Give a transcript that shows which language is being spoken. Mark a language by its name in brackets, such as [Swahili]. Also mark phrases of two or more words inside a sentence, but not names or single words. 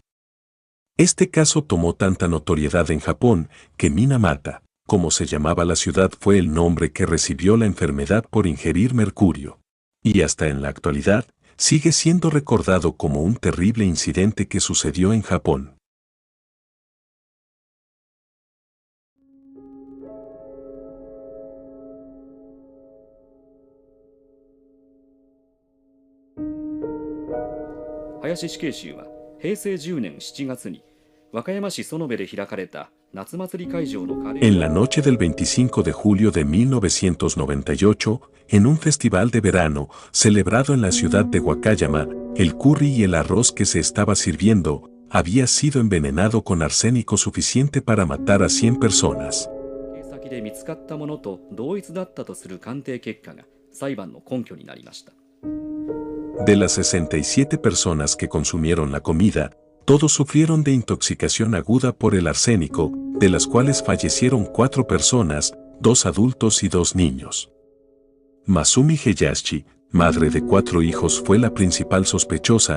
[Spanish] Este caso tomó tanta notoriedad en Japón que Minamata, como se llamaba la ciudad, fue el nombre que recibió la enfermedad por ingerir mercurio. Y hasta en la actualidad, sigue siendo recordado como un terrible incidente que sucedió en Japón. [Japanese] Hayashi 死刑囚は平成10年7月に和歌山市園部で開かれた夏祭り会場のカレー。 [Spanish] En la noche del 25 de julio de 1998, en un festival de verano celebrado en la ciudad de Wakayama, el curry y el arroz que se estaba sirviendo había sido envenenado con arsénico suficiente para matar a 100 personas. [Japanese] 先で見つかったものと同一だったとする鑑定結果が裁判の根拠になりました。 [Spanish] De las 67 personas que consumieron la comida, todos sufrieron de intoxicación aguda por el arsénico, de las cuales fallecieron 4 personas, 2 adultos y 2 niños. Masumi Heihachi, madre de 4 hijos, fue la principal sospechosa.